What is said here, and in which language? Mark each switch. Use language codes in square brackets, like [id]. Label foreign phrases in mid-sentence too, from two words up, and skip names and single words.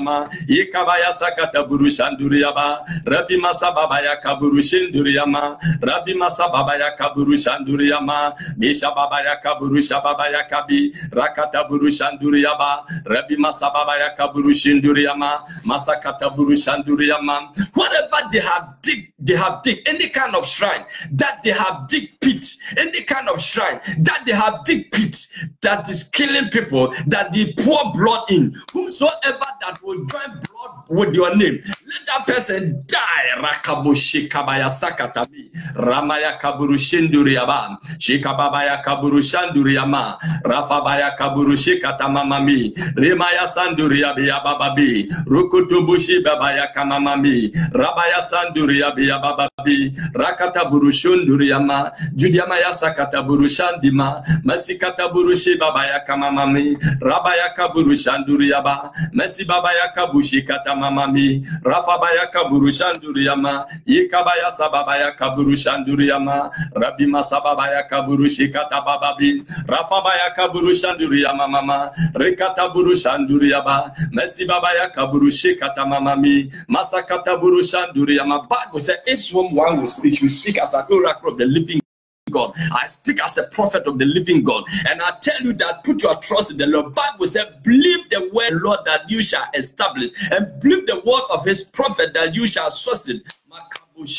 [en] Yekabaya sakata buru shanduriaba, Rabbi Masababaya kaburu shinduriama, Rabbi Masababaya kaburu shanduriama, Mishababaya kaburu shababaya kabi, Rakata buru shanduriaba, Rabbi Masababaya kaburu shinduriama, Masakata buru shanduriama. Whatever they have dig any kind of shrine that they have dig pit, any kind of shrine that they have dig pit that is killing people, that they pour blood in, whomsoever that will join blood with your name, let that person die. Rakabushi kabaya sakatabi, Ramaya kaburu shinduriaba, Shikababaya kaburu shanduriama, Rafabaya kaburu shikatamamami, Remaya sanduriabi abababi, Rukutubushi babaya kamamami, Rabaya sanduriabi abababi, Rakata burushunduriama, Judiamaya sakata burushandima, Masikata burushi babaya kamamami, Rabaya kaburu shanduriaba, Masi babaya kabushi katamamami, Rafabaya kaburu shanduriama, Yekabaya sababaya kaburu shanduriama, Rabbi Masababaya kaburu shikata bababi, Rafabaya kaburu shanduriama mama, Rekata buru shanduriaba, Masi babaya kaburu shikata mamami, Masakata buru shanduriama. Bible said if someone will speak, you speak as an oracle of the living God. I speak as a prophet of the living God, and I tell you that put your trust in the Lord. Bible said, believe the word, Lord, that you shall establish, and believe the word of his prophet that you shall succeed.